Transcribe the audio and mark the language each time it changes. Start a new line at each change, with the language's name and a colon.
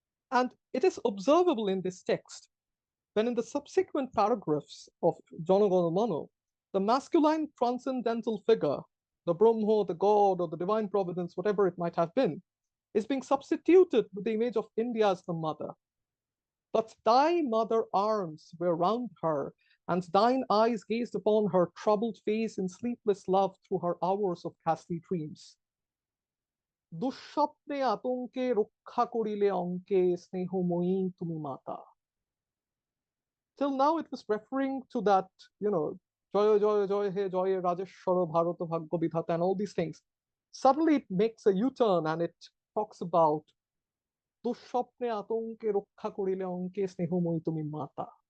English: And it is observable in this text when in the subsequent paragraphs of Jana Gana Mana, the masculine transcendental figure, the Brahma, the God, or the divine providence, whatever it might have been, is being substituted with the image of India as the mother. But thy mother arms were round her, and thine eyes gazed upon her troubled face in sleepless love through her hours of ghastly dreams.
Bangla: দুঃস্বপ্নে আতঙ্কে রক্ষা করিলে অঙ্কে স্নেহময়ী তুমি মাতা.
English: Till now it was referring to that,
Bangla: Jaya Jaya Jaya He Jaya Rajeshwara Bharata Bhagya Vidhata
English: and all these things. Suddenly it makes a U-turn and it talks about
Bangla: দুঃস্বপ্নে আতঙ্কে রক্ষা করিলে অঙ্কে স্নেহময়ী তুমি মাতা.